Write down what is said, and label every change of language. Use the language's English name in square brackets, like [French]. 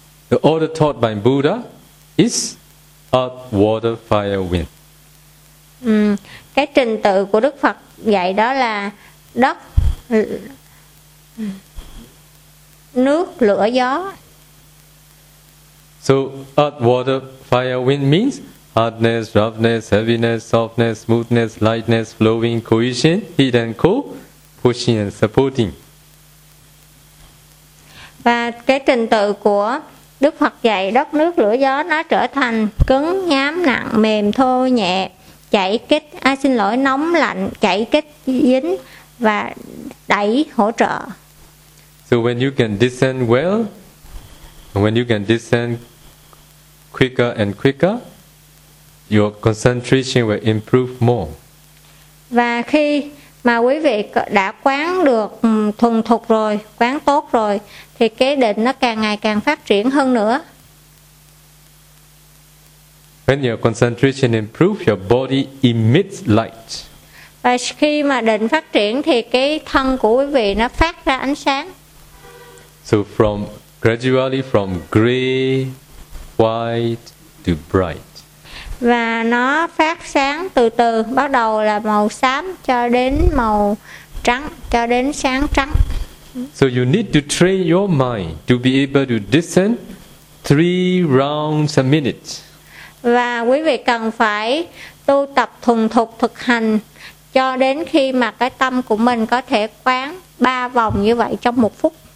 [English] The order taught by Buddha is earth, water, fire, wind. [Vietnamese] Cái trình tự của Đức Phật dạy đó là đất, nước, lửa, gió. [English] So earth, water, fire, wind means hardness, roughness, heaviness, softness, smoothness, lightness, flowing, cohesion, heat and cold, pushing and supporting. [Vietnamese] Và cái trình tự của Đức Phật dạy đất, nước, lửa, gió nó trở thành cứng, nhám, nặng, mềm, thô, nhẹ, chảy kích, nóng, lạnh, chảy kích, dính và đẩy, hỗ trợ. [English] So when you can descend well, when you can descend quicker and quicker, your concentration will improve more. [Vietnamese] Và khi mà quý vị đã quán được thuần thục rồi, quán tốt rồi, thì cái định nó càng ngày càng phát triển hơn nữa. [English] When your concentration improves, your body emits light. [Vietnamese] Và khi mà định phát triển thì cái thân của quý vị nó phát ra ánh sáng. [English] So from gradually from gray, white to bright. [Vietnamese] Và nó phát sáng từ từ, bắt đầu là màu xám cho đến màu trắng, cho đến sáng trắng. [English] So you need to train your mind to be able to discern three rounds a minute. [Vietnamese] Và quý vị cần phải tu tập thuần thục thực hành cho đến khi mà cái tâm của mình có thể quán ba vòng như vậy trong một phút.